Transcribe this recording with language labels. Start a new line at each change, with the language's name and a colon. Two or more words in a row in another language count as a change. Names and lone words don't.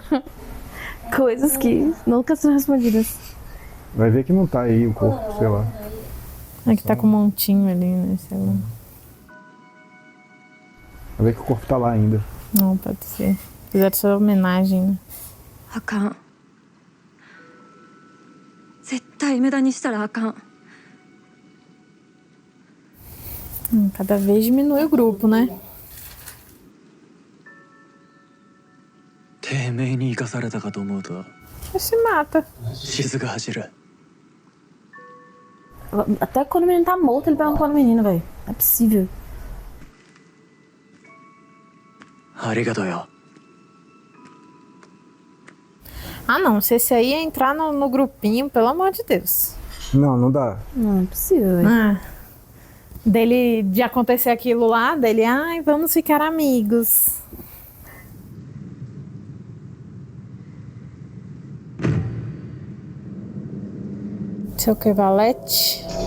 Portuguese: Coisas que nunca são respondidas. vai ver que não tá aí o corpo, sei lá. É que tá com um montinho ali, né? Sei lá. Vai ver que o corpo tá lá ainda. Não, pode ser. Fizeram sua homenagem, né?
Japanese: あかん絶対無駄にしたらあかん
Portuguese: Cada vez diminui o grupo, né?
Japanese: てめえに生かされたかと思うと
Portuguese: Se mata.
Japanese: 静が走る
Portuguese: Até quando o menino tá morto, ele pergunta quando o menino, velho. Não é possível.
Japanese: ありがとうよ
Portuguese: Ah, não. Se esse aí entrar no grupinho, pelo amor de Deus. Não, não dá. Não é possível, velho. Ah. Dele, de acontecer aquilo lá, dele, ai, vamos ficar amigos. Seu que valete?